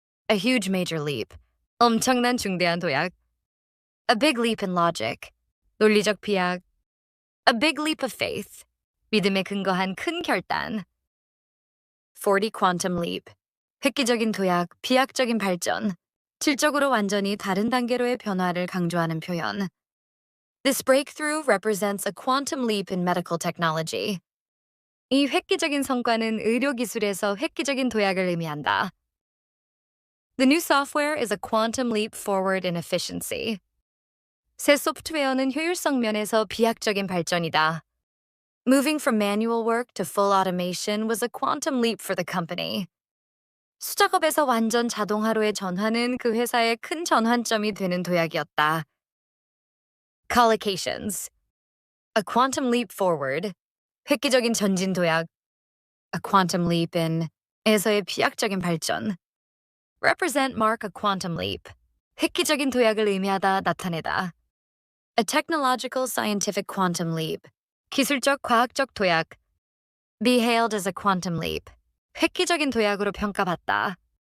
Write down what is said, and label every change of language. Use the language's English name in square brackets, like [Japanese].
[English] A huge major leap. [Korean] 엄청난 중대한 도약. [English] A big leap in logic. [Korean] 논리적 비약. [English] A big leap of faith. [Korean] 믿음에 근거한 큰 결단. [English] 40 quantum leap. [Korean] 획기적인 도약, 비약적인 발전. 질적으로 완전히 다른 단계로의 변화를 강조하는 표현. [English] This breakthrough represents a quantum leap in medical technology. [Korean] 이 획기적인 성과는 의료기술에서 획기적인 도약을 의미한다. [English] The new software is a quantum leap forward in efficiency. [Korean] 새 소프트웨어는 효율성 면에서 비약적인 발전이다. [English] Moving from manual work to full automation was a quantum leap for the company. [Korean] 수작업에서 완전 자동화로의 전환은 그 회사의 큰 전환점이 되는 도약이었다. [English] Collocations. A quantum leap forward. [Korean] 획기적인 전진 도약. [English] A quantum leap in [Korean] 에서의 비약적인 발전. [English] Represent mark a quantum leap. [Korean] 획기적인 도약을 의미하다 나타내다. [English] A technological scientific quantum leap. [Korean] 기술적 과학적 도약. [English] Be hailed as a quantum leap. [Korean] 획기적인 도약으로 평가받다.